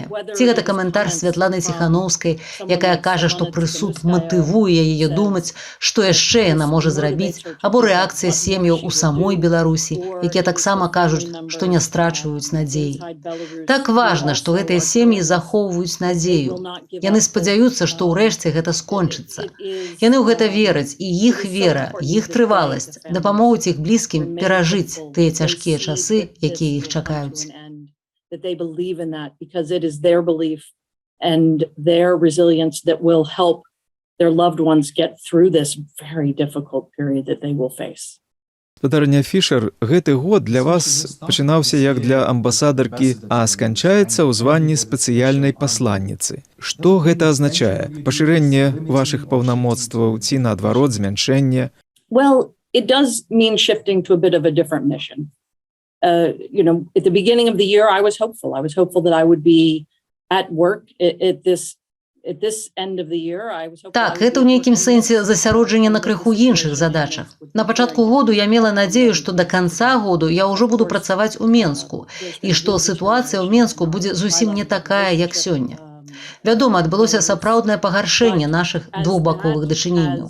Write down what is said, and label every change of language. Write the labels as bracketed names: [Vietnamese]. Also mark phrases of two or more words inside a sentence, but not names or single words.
[Belarusian] Ці гэта каментар Святланы Ціхановскай, якая кажа, што прысуд матывуе яе думаць, што яшчэ яна можа зрабіць, або рэакцыя сем'яў у самой Беларусі, якія таксама кажуць, што не страчваюць надзеі. Так важна, што гэтыя сем'і захоўваюць надзею. Яны спадзяюцца, што ўрэшце гэта скончыцца. Яны ў гэта вераць, і іх вера, іх трываласць дапамогуць іх блізкім перажыць тыя цяжкія часы, якія іх чакаюць. [English] That they believe in that because it is their belief and their resilience that will help their loved ones get through this very difficult period that they will face. [Belarusian] Спадарня Фішер, гэты год для вас пачынаўся як для амбасадаркі, а сканчаецца ў званні спецыяльнай пасланніцы. Што гэта азначае? Пашырэнне вашых паўнамоцтваў ці, наадварот, змяншэнне? [English] Well, it does mean shifting to a bit of a different mission. At the beginning of the year, I was hopeful. I was hopeful that I would be at work at this end of the year. [Belarusian] Так, гэта ў нейкім сэнсе засяроджанне на крыху іншых задачах. На пачатку году я мела надзею, што да канца году я ўжо буду працаваць у Менску, і што сітуацыя ў Менску будзе зусім не такая, як сёння. Вядома, адбылося сапраўднае пагаршэнне нашых двухбаковых дачыненняў.